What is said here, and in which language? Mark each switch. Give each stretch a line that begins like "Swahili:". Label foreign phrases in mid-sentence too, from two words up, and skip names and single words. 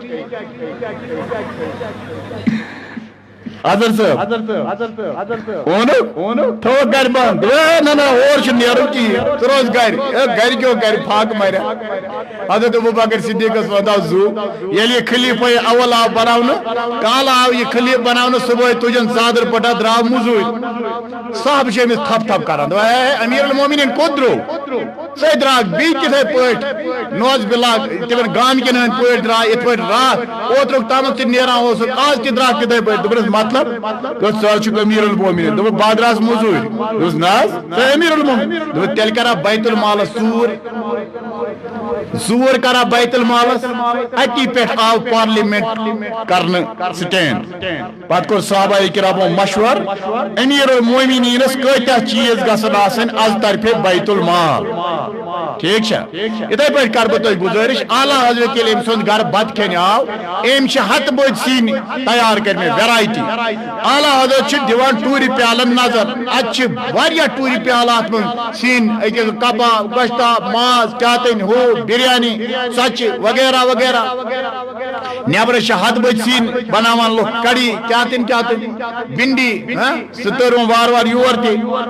Kashmiri: حضرت صاحب اونُکھ تھوٚوُکھ گرِ بنٛد نہ اور چھُ نیرُن کِہیٖنۍ ژٕ روز گرِ گرِکیو کرِ پھاکہٕ مریا حضرت ابوبکر صدیقس واتاو زو ییٚلہِ یہِ خلیفہ اول آو بناونہٕ کالہٕ آو یہِ خلیف بناونہٕ صبحٲے تُجن ژادر پٹھا درٛاو موٚزوٗرۍ صاحب چھِ أمِس تھپ تھپ کران دوٚپ ہے امیر المومنین کوٚت درٛاو ژے درٛاکھ بیٚیہِ تِتھے پٲٹھۍ
Arabic: نوز باللہ
Kashmiri: تِمن گامکٮ۪ن ہٕنٛدۍ پٲٹھۍ درٛاو یِتھ پٲٹھۍ راتھ اوترُک تامتھ ژٕ نیران اوسُکھ آز تہِ درٛاکھ تِتھے پٲٹھۍ دوٚپُس مطلب ژٕ چھُکھ امیر المومنین دوٚپُس بہٕ درٛاس موٚزوٗرۍ دوٚپُس نہ حظ ژٕ امیر المومنین دوٚپُس تیٚلہِ کرا بیت المالس ژوٗر کرا بیت المالس اتی پٮ۪ٹھ آو پارلیمنٹ کرنہٕ سٹینڈ پتہٕ کوٚر صحابہ کرامو مشور امیر المومنینس کۭتیاہ چیٖز گژھن آسٕنۍ از طرفے بیت المال ٹھیک چھا اتھے پٲٹھۍ کرٕ بہٕ تۄہہِ گُزٲرِش اعلیٰ حضرت ییٚلہِ أمۍ سُنٛد گرٕ بتہٕ کھٮ۪نہِ آو أمۍ چھِ ہتہٕ بٔدۍ سِنۍ تیار کٔرمٕتۍ ویرایٹی اعلیٰ حضرت چھِ دِوان ٹوٗرِ پیالن نظر اتہِ چھِ واریاہ ٹوٗرِ پیالہٕ اتھ منٛز سِنۍ أکِس کباب گۄشتاب ماز کیٛاہ تانۍ ہُہ بریانی ژۄچہِ وغیرہ وغیرہ نیبرٕ چھِ ہتہٕ بٔدۍ سِنۍ بناوان لُکھ کڑی کیٛاہ تانۍ بِنڈی سُہ تٔرٕن وارٕ وارٕ یور تہِ